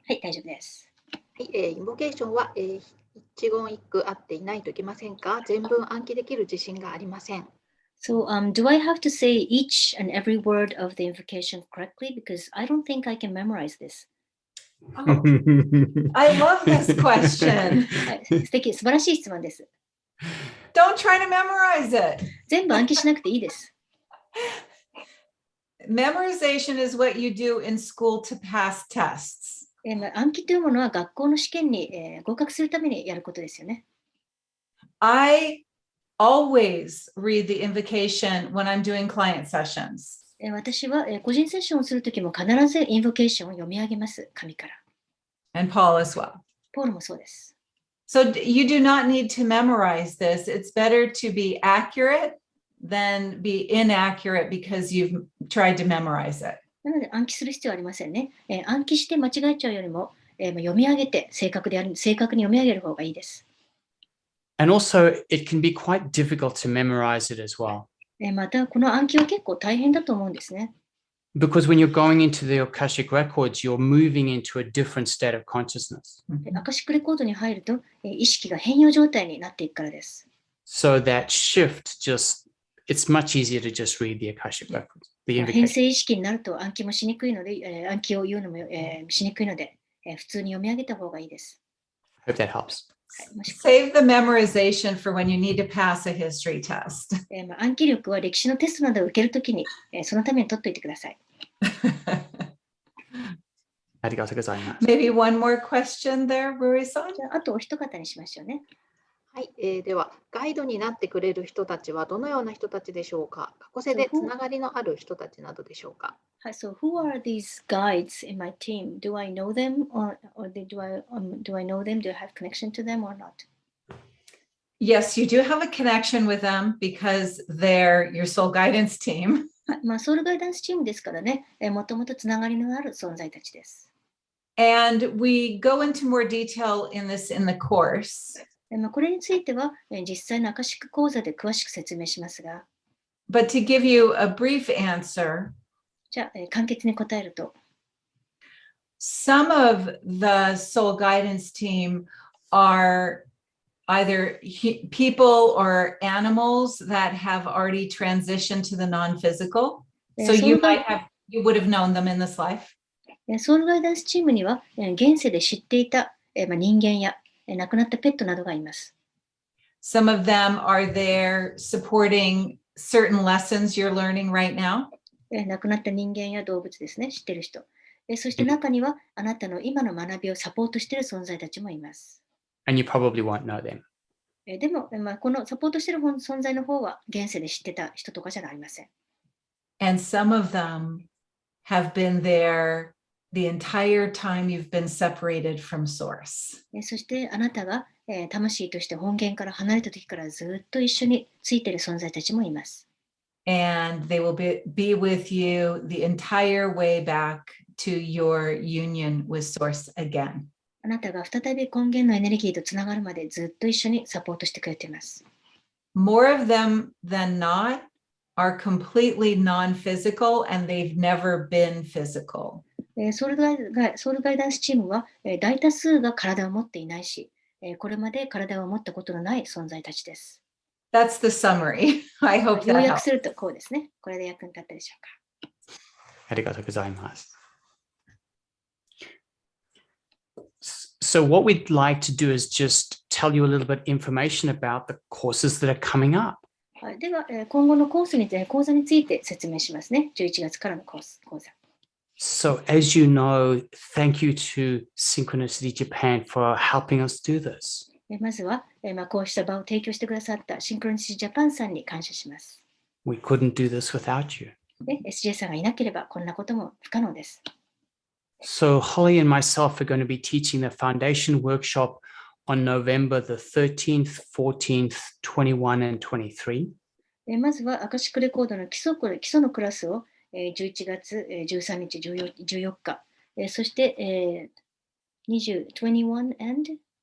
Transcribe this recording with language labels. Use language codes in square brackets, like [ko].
[ja] はい、大丈夫です。はい、インボケーションは、一言一句合っていないといけませんか？全文暗記できる自信がありません。 [en] So, do I have to say each and every word of the invocation correctly? Because I don't think I can memorize this. Oh, I love this question. [ja] はい、素敵、素晴らしい質問です。 [en] Don't try to memorize it. [ja] 全部暗記しなくていいです。 [en] Memorization is what you do in school to pass tests. [ja] 暗記というものは学校の試験に、合格するためにやることですよね。 [en] I always read the invocation when I'm doing client sessions. [ja] 私は、個人セッションをするときも必ずインボケーションを読み上げます、紙から。 [en] And Paul as well. [ja] ポールもそうです。 [en] So you do not need to memorize this. It's better to be accurate than be inaccurate because you've tried to memorize it. [ja] なので暗記する必要はありませんね。暗記して間違えちゃうよりも、読み上げて正確に読み上げる方がいいです。 [en] And also, it can be quite difficult to memorize it as well. [ja] また、この暗記は結構大変だと思うんですね。 [en] Because when you're going into the Akashic records, you're moving into a different state of consciousness. [ja] アカシックレコードに入ると、意識が変容状態になっていくからです。 [en] So that shift it's much easier to just read the Akashic records, the [ja] 変 [en] invocation. [ja] 性意識になると暗記もしにくいので、暗記を言うのも、しにくいので、普通に読み上げた方がいいです。 [en] Hope that helps. [ja] はい、もし [en] Save the memorization for when you need to pass a history test. [ja] 暗記力は歴史のテストなどを受けるときに、そのために取っておいてください。ありがとうございます。 [en] Maybe one more question there, Rui-san? [ja] じゃあ、あとお一方にしましょうね。はい、では、ガイドになってくれる人たちはどのような人たちでしょうか？過去世でつながりのある人たちなどでしょうか？ [en] はい、so who are these guides in my team? Do I know them or do I know them? Do I have connection to them or not? Yes, you do have a connection with them because they're your soul guidance team. [ja] はい、ソウルガイダンスチームですからね、もともとつながりのある存在たちです。 [en] And we go into more detail in this in the course. [ja] これについては、実際のアカシック講座で詳しく説明しますが、 [en] But to give you a brief answer, [ja] じゃあ、簡潔に答えると、 [en] some of the soul guidance team are either people or animals that have already transitioned to the non-physical. So you would have known them in this life. [ja] ソウルガイダンスチームには、現世で知っていた、人間や亡くなったペットなどがいます。 [en] Some of them are there supporting certain lessons you're learning right now. [ja] 亡くなった人間や動物ですね、知ってる人。そして中には、あなたの今の学びをサポートしている存在たちもいます。 [en] And you probably won't know them. [ja] でも、このサポートしている存在の方は、現世で知ってた人とかじゃありません。 [en] And some of them have been there the entire time you've been separated from source. [ja] そしてあなたが、魂として本源から離れた時からずっと一緒についている存在たちもいます。 [en] And they will be with you the entire way back to your union with source again. [ja] あなたが再び根源のエネルギーとつながるまでずっと一緒にサポートしてくれています。 [en] More of them than not are completely non-physical and they've never been physical. [ja] ソウルガイダンスチームは、大多数が体を持っていないし、これまで体を持ったことのない存在たちです。 [en] That's the summary. I hope that [ja] 要約 [en] helps. [ja] するとこうですね。これで役に立ったでしょうか。ありがとうございます。 [en] So what we'd like to do is just tell you a little bit information about the courses that are coming up. [ja] はい、では、今後の講座について説明しますね。11月からの講座。 [en] So as you know, thank you to Synchronicity Japan for helping us do this. [ja] まずは、こうした場を提供してくださったシンクロニシティジャパンさんに感謝します。 [en] We couldn't do this without you. [ja] SJ さんがいなければこんなことも不可能です。 [en] So Holly and myself are going to be teaching the foundation workshop on November the 13th, 14th, 21 and 23. [ja] まずはアカシックレコードの基礎のクラスを11月13日、14日、そして21 and